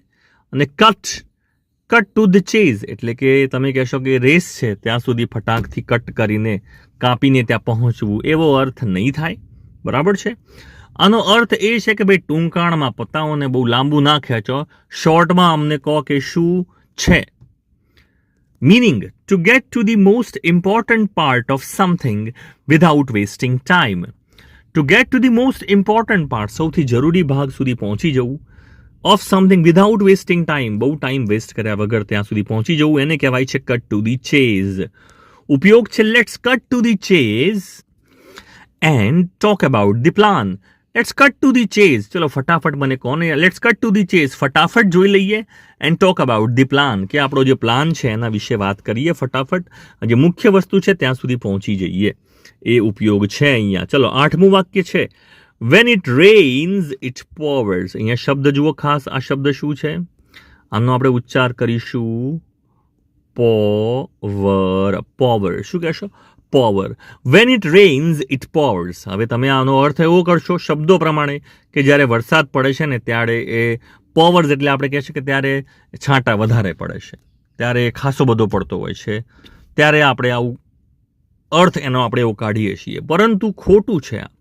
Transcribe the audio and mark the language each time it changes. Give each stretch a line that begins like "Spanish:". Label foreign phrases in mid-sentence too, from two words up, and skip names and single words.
Gujarati: અને
English: cut to the chase
Gujarati: એટલે કે તમે કહેશો કે રેસ છે ત્યાં સુધી ફટાકથી કટ કરીને કાપીને ત્યાં પહોંચવું, એવો અર્થ નહીં થાય, બરાબર છે. આનો અર્થ એ છે કે ભાઈ ટૂંકાણમાં પતાઓને બહુ લાંબુ ના ખેંચો, શોર્ટમાં અમને કહો કે શું છે.
English: Meaning, to get to the most important part of something without wasting time. To get to the most important part,
Gujarati: સૌથી જરૂરી ભાગ સુધી પહોંચી જવું,
English: of something without wasting time,
Gujarati: બહુ
English: time waste
Gujarati: કર્યા વગર ત્યાં સુધી પહોંચી જવું, એને કહેવાય છે
English: cut to the chase.
Gujarati: ઉપયોગ છે
English: let's cut to the chase and talk about the plan. let's cut to the chase,
Gujarati: ચલો ફટાફટ મને કોને
English: let's cut to the chase,
Gujarati: ફટાફટ જોઈ લઈએ,
English: and talk about the plan,
Gujarati: કે આપણો જે પ્લાન છે એના વિશે વાત કરીએ ફટાફટ, જે મુખ્ય વસ્તુ છે ત્યાં સુધી પહોંચી જઈએ. એ ઉપયોગ છે અહીંયા. ચલો 8મું વાક્ય છે
English: When it rains, it pours.
Gujarati: અહીંયા શબ્દ જુઓ ખાસ, આ શબ્દ શું છે? આનો આપણે ઉચ્ચાર કરીશું power. power શું કહેશો?
English: power. When it rains, it pours.
Gujarati: હવે તમે આનો અર્થ એવો કરશો શબ્દો પ્રમાણે કે જ્યારે વરસાદ પડે છે ને ત્યારે એ pours એટલે આપણે કહેશું કે ત્યારે છાંટા વધારે પડે છે, ત્યારે ખાસો બધો પડતો હોય છે, ત્યારે આપણે આવું અર્થ એનો આપણે એવો કાઢીએ છીએ, પરંતુ ખોટું છે આ.